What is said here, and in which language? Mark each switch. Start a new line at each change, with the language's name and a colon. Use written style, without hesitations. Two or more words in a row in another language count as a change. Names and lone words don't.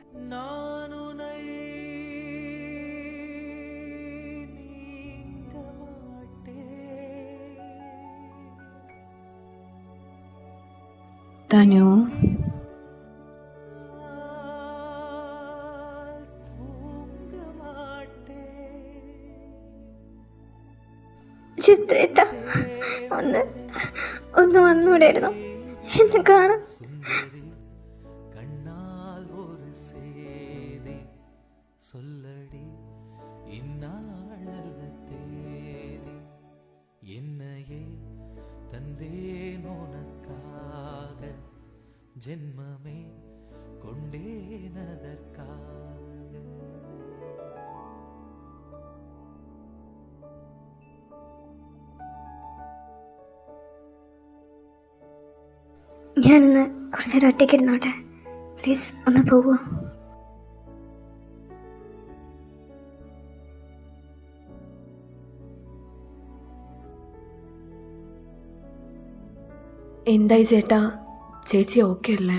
Malayalam: തനു, ചിത്രേട്ട ഒന്ന് വന്നൂടായിരുന്നു എന്നെ കാണാൻ?
Tamil: கண்ணால் ஒரு சேதி சொல்லடி இந்நாள் நல்ல தேதி என்னையே தந்தேன் உனக்காக ஜென்மமே கொண்டேன் அதற்காக.
Malayalam: ഞാനൊന്ന് കുറച്ച് നേരം ഒറ്റയ്ക്ക് ഇരുന്നോട്ടെ പ്ലീസ്, ഒന്ന് പോവോ? എന്തായി ചേട്ടാ, ചേച്ചി ഓക്കെ അല്ലേ?